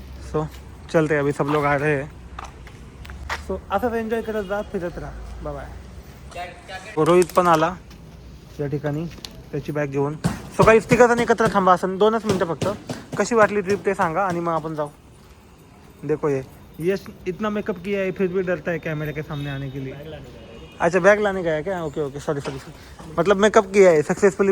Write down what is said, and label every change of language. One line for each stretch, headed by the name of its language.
Hindi: सो चलते अभी सब लोग आ रहे हैं.
Marathi: सो असंच एन्जॉय करत जा, फिरत राहा. Bye bye. रोहित पण आला या ठिकाणी त्याची बॅग घेऊन. सो काही तिघजण एकत्र थांबा. असं 2च मिनटं फक्त. कशी वाटली ट्रिप ते सांगा आणि मग आपण जाऊ.
Hindi: देखो ये यश इतना मेकअप किया है फिर भी डरता है कैमरे के सामने आने के लिए. अच्छा बैग लाने गया क्या? Okay okay sorry sorry sorry. मतलब मेकअप किया है सक्सेसफुली.